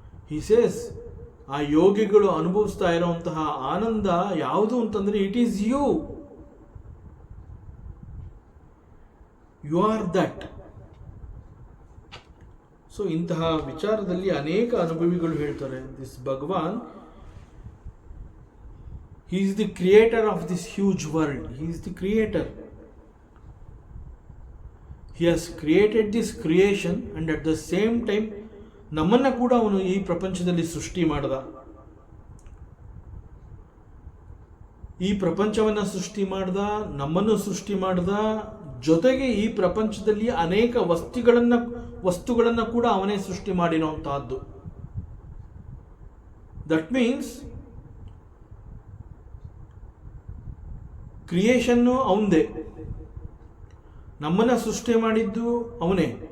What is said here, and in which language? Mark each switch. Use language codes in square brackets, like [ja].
[en] he says, [kn] ಆ ಯೋಗಿಗಳು ಅನುಭವಿಸ್ತಾ ಇರುವಂತಹ ಆನಂದ ಯಾವುದು ಅಂತಂದರೆ, [en] It is you, you are that. [kn] So ಇಂತಹ ವಿಚಾರದಲ್ಲಿ ಅನೇಕ ಅನುಭವಿಗಳು ಹೇಳ್ತಾರೆ, this Bhagwan, [en] he is the creator of this huge world. He is the creator. He has created this creation and at the same time [kn] ನಮ್ಮನ್ನು ಕೂಡ ಅವನು ಈ ಪ್ರಪಂಚದಲ್ಲಿ ಸೃಷ್ಟಿ ಮಾಡಿದ. ಈ ಪ್ರಪಂಚವನ್ನು ಸೃಷ್ಟಿ ಮಾಡಿದ, ನಮ್ಮನ್ನು ಸೃಷ್ಟಿ ಮಾಡಿದ, ಜೊತೆಗೆ ಈ ಪ್ರಪಂಚದಲ್ಲಿ ಅನೇಕ ವಸ್ತುಗಳನ್ನು ಕೂಡ ಅವನೇ ಸೃಷ್ಟಿ ಮಾಡಿರುವಂತಹದ್ದು. [en] that means [kn] ಕ್ರಿಯೇಷನ್ನು ಅವನದೇ, ನಮ್ಮನ್ನು ಸೃಷ್ಟಿ ಮಾಡಿದ್ದು ಅವನೇ.